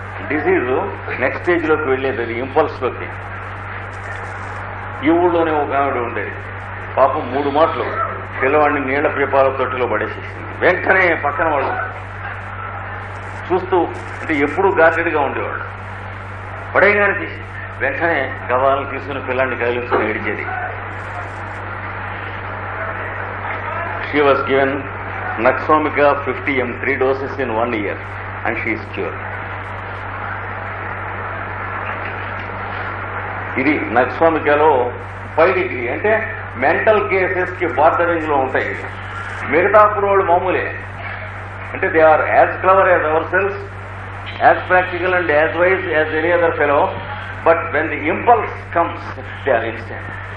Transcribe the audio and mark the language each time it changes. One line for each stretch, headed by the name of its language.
Telugu: Disease next స్టేజ్లోకి వెళ్ళేది అది ఇంపల్స్లోకి. ఈ ఊళ్ళోనే ఒక ఆవిడ ఉండేది, పాపం 3 మాటలు పిల్లవాడిని నీళ్ల పీపాల తొట్టిలో పడేసేసింది. వెంటనే పక్కన వాళ్ళు చూస్తూ, అంటే ఎప్పుడూ గార్డెడ్గా ఉండేవాడు, పడేయగానే తీసి వెంటనే గవాలను తీసుకుని పిల్లాన్ని కదిలించుకుని ఏడిచేది.
English: She was given nux vomica 50 mg 3 doses in 1 year and she is cured.
Telugu: ఇది నక్స్వామికలో 5 డిగ్రీ అంటే మెంటల్ కేసెస్కి బార్డరింగ్ లో ఉంటాయి. మిగతా అప్పుడు వాళ్ళు మామూలే, అంటే
English: They are as clever as ourselves, as practical and as wise as any other fellow, but when the impulse comes they are instant.